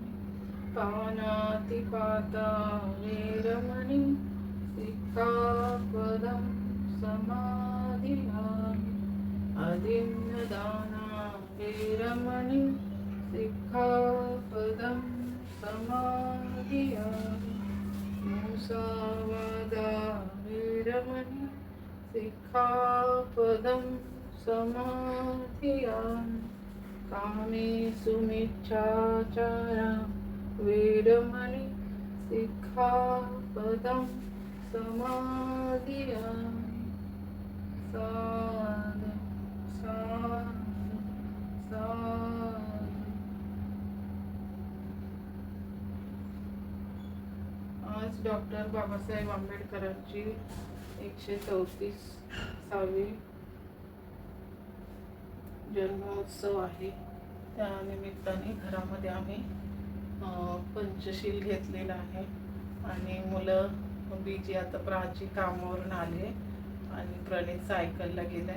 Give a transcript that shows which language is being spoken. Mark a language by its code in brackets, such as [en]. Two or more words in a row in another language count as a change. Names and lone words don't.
[pi] पानातिपाता वेरमणि सिक्खापदं समादियामि, अदिन्नदाना वेरमणि सिक्खापदं समादियामि, मुसावादा वेरमणि सिक्खापदं समादियामि, कामेषु मिच्छाचारा वेरमणि सिक्खापदं समाधिया साध साध साध. [mr] आज डॉक्टर बाबासाहेब आंबेडकरांची 134वी जन्मोत्सव आहे. त्या निमित्ताने घरामध्ये आम्ही पंचशील घेतलेला आहे आणि मुलं बीजी आता प्राची कामावरून आले आणि प्रणित सायकलला गेलाय.